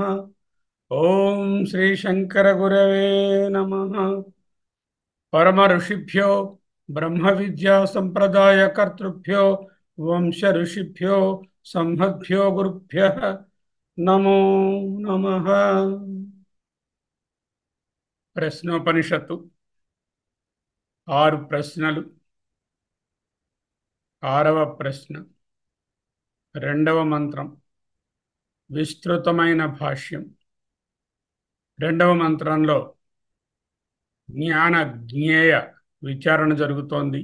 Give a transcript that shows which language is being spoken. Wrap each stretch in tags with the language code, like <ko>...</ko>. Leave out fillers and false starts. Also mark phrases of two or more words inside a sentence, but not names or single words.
<sa>ओम श्री शंकर गुरवे नमः। परम ऋषिभ्यो ब्रह्म विद्या संप्रदाय कर्तृभ्यो वंश ऋषिभ्यो संहद्भ्यो गुरुभ्यः नमो नमः।</sa> <te>ప్రశ్నోపనిషత్తు 6 ప్రశ్నలు. 6వ ప్రశ్న, 2వ మంత్రం, విస్తృతమైన భాష్యం. 2వ మంత్రంలో జ్ఞాన జ్ఞేయ విచారణ జరుగుతోంది.</te>